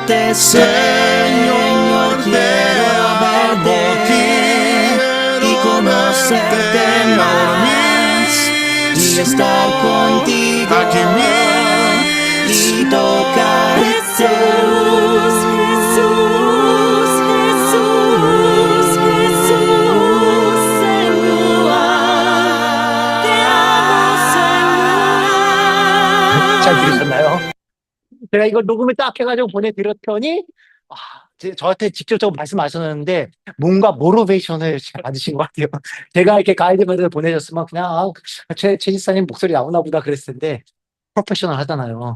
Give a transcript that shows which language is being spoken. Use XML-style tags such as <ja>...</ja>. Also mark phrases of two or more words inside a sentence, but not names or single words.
<es>Señor, quiero verte conocerte más y estar contigo Aquí y tocarte. Jesús, Jesús, Jesús, Jesús, Señor, te amo,</es> <ko>잘</ko> <es>Señor.</es> <ko>들으셨나요? 제가 이거 녹음을 딱 해가지고 보내드렸더니, 저한테 직접적으로 말씀하셨는데, 뭔가 모티베이션을 잘 받으신 것 같아요. 제가 이렇게 가이드문을 보내줬으면 그냥, 최 지사님 목소리 나오나 보다 그랬을 텐데, 프로페셔널 하잖아요.</ko>